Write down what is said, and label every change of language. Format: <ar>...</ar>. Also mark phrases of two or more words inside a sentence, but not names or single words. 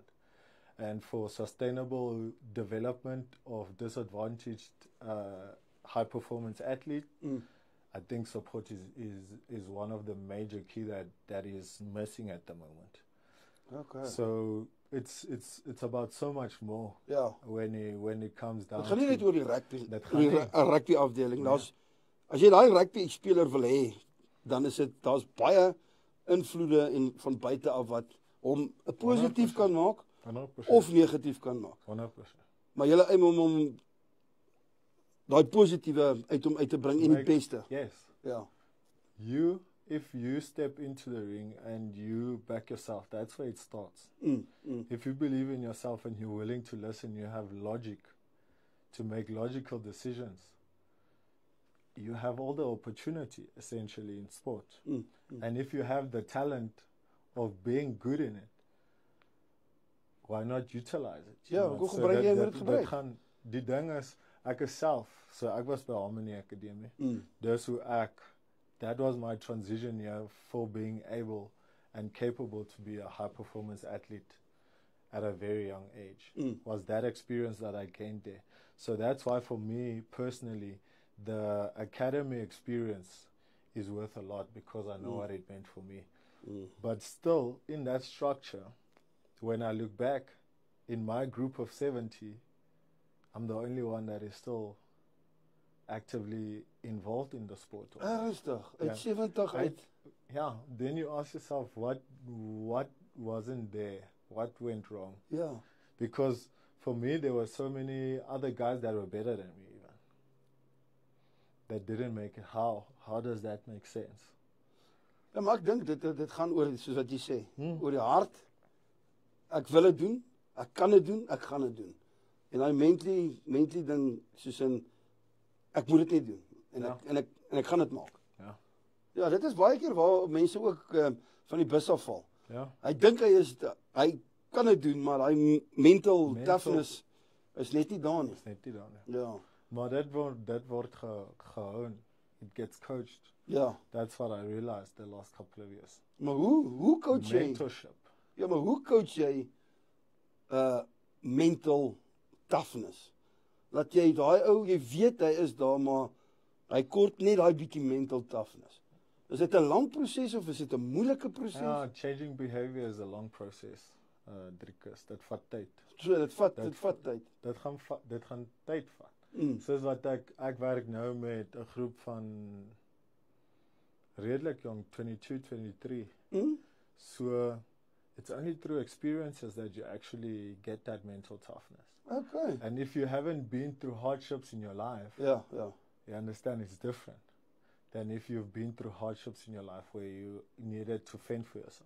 <en>And for sustainable development of disadvantaged high performance athlete, I think support is one of the major key that is missing at the moment. Okay. So it's about so much more.</en> <af>Ja.</af> <en>When it comes down.</en> <af>Dit gaan nie net oor die rugby. Dit gaan nie 'n rugby afdeling. As jy daai rugby speler wil hê, dan is daar's baie invloede en van buite af wat hom 'n positief 100%. Kan maak 100%. of negatief kan maak. 100%. Maar jy aim om daai positiewe uit hom uit te bring en die beste.</af> <en>Yes.</en> <af>Ja.</af> <en>If you step into the ring and you back yourself, that's where it starts. If you believe in yourself and you're willing to listen, you have logic to make logical decisions, you have all the opportunity essentially in sport. And if you have the talent of being good in it, why not utilize it?</en> <af>Hoe gebruik jy dit gebruik? Die ding is, ek is self, so ek was by Harmony Academy. Dis hoe that was my transition year for being able and capable to be a high performance athlete at a very young age. Was that experience that I gained there. So that's why for me personally, the academy experience is worth a lot because I know what it meant for me. But still, in that structure, when I look back, in my group of 70, I'm the only one that is still actively involved in the sport. Ernstig, uit Ja. 70 uit.</af> <en>Yeah, then you ask yourself, what wasn't there? What went wrong?</en> <af>Ja.</af> <en>Because for me, there were so many other guys that were better than me even, that didn't make it. How does that make sense?</en> <af>Ja, maar ek dink dit gaan oor, soos wat jy sê, oor die hart. Ek wil dit doen, ek kan dit doen, ek gaan dit doen. En daai mentally ding, soos in, ek moet dit net doen. En ek gaan dit maak. Ja. Ja, dit is baie keer waar mense ook van die bus afval. Ja. Hy dink hy kan dit doen, maar hy</af> <en>mental toughness</en> <af>is net nie daar nie. Is net nie daar nie. Ja. Maar dit word gehou.</af> <en>It gets coached.</en> <af>Ja.</af> <en>That's what I realized the last couple of years.</en> <af>Maar hoe coach jy? Mentorship. Ja, maar hoe coach jy</af> <en>mental toughness?</en> <af>Dat jy daai ou, jy weet hy is daar, maar hy kort net daai bietjie</af> <en>mental toughness.</en> <af>Is dit 'n lang proses of is dit 'n moeilike proses? Ja,</af> <en>changing behavior is a long process.</en> <af>Driekus, dit vat tyd. So dit vat tyd. Dit gaan tyd vat. Soos wat ek werk nou met 'n groep van redelik jong, 22, 23.</af> <en>So it's only through experiences that you actually get that mental toughness. Okay. And if you haven't been through hardships in your life,</en> <af>Ja.</af> <en>you understand it's different than if you've been through hardships in your life where you needed to fend for yourself.</en>